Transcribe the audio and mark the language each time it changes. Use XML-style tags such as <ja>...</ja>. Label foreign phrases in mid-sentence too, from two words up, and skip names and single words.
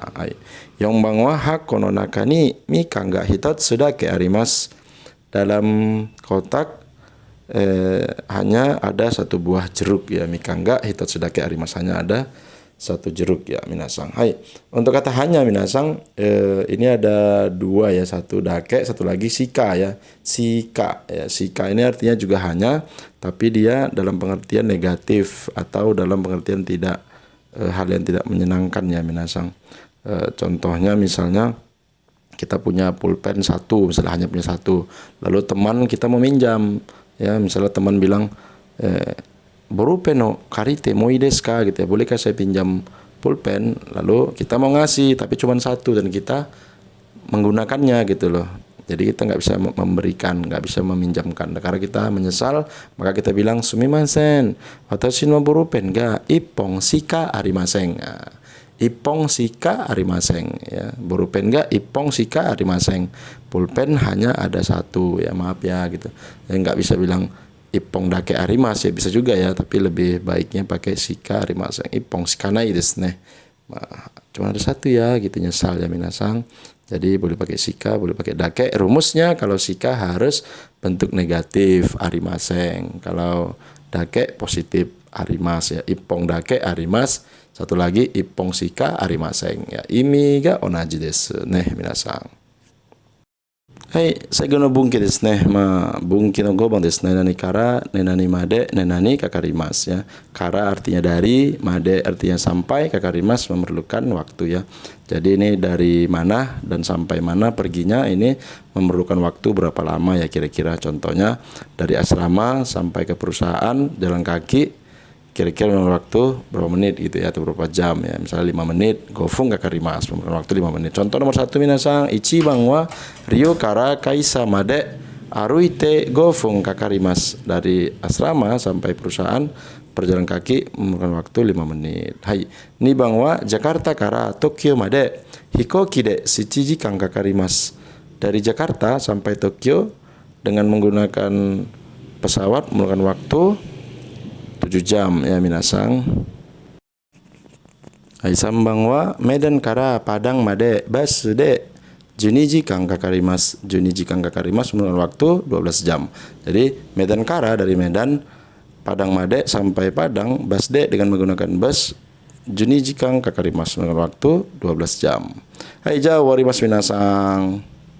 <ja>四番は箱の中にみかんが一つだけあります.</ja> <id>Dalam kotak hanya ada 1 buah jeruk ya.</id> <ja>みかんが一つだけあります,</ja> <id>hanya ada 1 jeruk ya minasang. Hai. Untuk kata hanya minasang, ini ada 2 ya, 1 dake, 1 lagi shika ya. Shika ya. Shika ini artinya juga hanya, tapi dia dalam pengertian negatif atau dalam pengertian tidak hal yang tidak menyenangkan ya minasang. Contohnya misalnya kita punya pulpen 1, misalnya hanya punya 1, lalu teman kita meminjam ya, misalnya teman bilang</id> <ja>ボールペンの借りてもいいですか</ja> <id>gitu ya, bolehkah saya pinjam pulpen, lalu kita mau ngasih tapi cuma 1 dan kita menggunakannya gitu loh. Jadi kita nggak bisa memberikan, nggak bisa meminjamkan. Karena kita menyesal, maka kita bilang</id> <ja>すみません私のボールペンが一本しかありません. 一本しかありません ya. ボールペンが一本しかありません.</ja> <id>Pulpen hanya ada 1 ya, maaf ya gitu. Ya nggak bisa bilang</id> <ja>一本だけあります</ja> <id>ya, bisa juga ya, tapi lebih baiknya pakai</id> <ja>しかありません. 一本しかないですね.</ja> <id>Cuma ada 1 ya gitu, nyesal ya minasang. Jadi boleh pakai shika, boleh pakai dake. Rumusnya kalau shika harus bentuk negatif arimasen. Kalau dake positif arimasu ya.</id> <ja>一本だけあります. 1 lagi 一本しかありません ya. 意味が同じですね minasang. Hai,最後の分岐ですね。分岐の5番です。何々から、何々まで、何々かかります ya.</ja> <id>Kara artinya dari, made artinya sampai, kakarimas memerlukan waktu ya. Jadi ini dari mana dan sampai mana perginya, ini memerlukan waktu berapa lama ya kira-kira. Contohnya dari asrama sampai ke perusahaan jalan kaki kira-kira memerlukan waktu berapa menit gitu ya, atau berapa jam ya. Misalnya 5 menit,</id> <ja>五分かかります,</ja> <id>memerlukan waktu 5 menit. Contoh nomor 1 minasang,</id> <ja>一番は寮から会社まで歩いて五分かかります.</ja> <id>Dari asrama sampai perusahaan perjalanan kaki memerlukan waktu 5 menit.</id> <ja>Hai. 二番はジャカルタから東京まで飛行機で7時間かかります.</ja> <id>Dari Jakarta sampai Tokyo dengan menggunakan pesawat memerlukan waktu 7 jam ya minasang.</id> <ja>Hai, 三番はメダンからパダンまでバスで12時間かかります. 12時間かかります</ja> <id>memerlukan waktu 12 jam. Jadi Medan kara dari Medan, Padang made sampai Padang, bus de dengan menggunakan bus</id> <ja>12時間かかります</ja> <id>memerlukan waktu 12 jam. Hai, jawab warimasu minasang.</id>